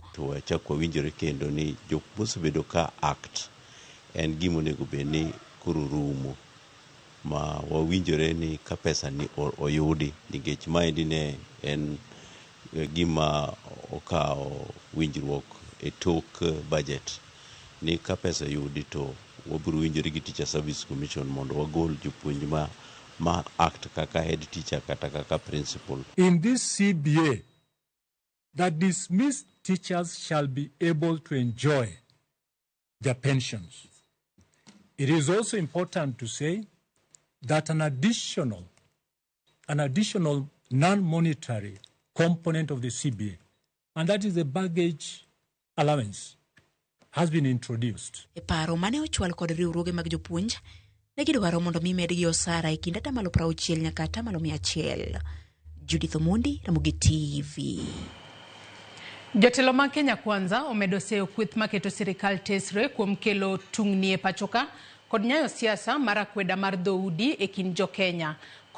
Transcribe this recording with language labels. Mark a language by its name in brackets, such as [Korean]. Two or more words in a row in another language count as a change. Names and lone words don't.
[Luo (Kenya and Tanzania)] To wachak wawinjore kendo ni jopuonj bedo ka act en gimo nego beni kururumo ma wawinjore ni ka pesa ni oyudi, nikech maendi ne en gima okawo winjruok e tok budget ni ka pesa yudi to wabiro winjore gi Teacher Service Commission mondo wagol jopuonj ma act kaka [English] head teacher [Luo (Kenya and Tanzania)] kata kaka principal. [English] In this CBA, the dismissed teachers shall be able to enjoy their pensions. It is also important to say that an additional non-monetary component of the CBA, and that is the baggage allowance, has been introduced. [Luo (Kenya and Tanzania)] E paro mane ochwal kod riwruoge mag jopuonj, ne gidwaro mondo medgi osara e kind atamalo 60 nyaka atamalo 100. Judith Omondi, Ramogi TV. Jotelo mag Kenya Kwanza omedo seyo kweth maketo sirikal tesre kuom kelo tungni e pachoka kod nyayo siasa mar akweda mar dhoudi e kind jo Kenya.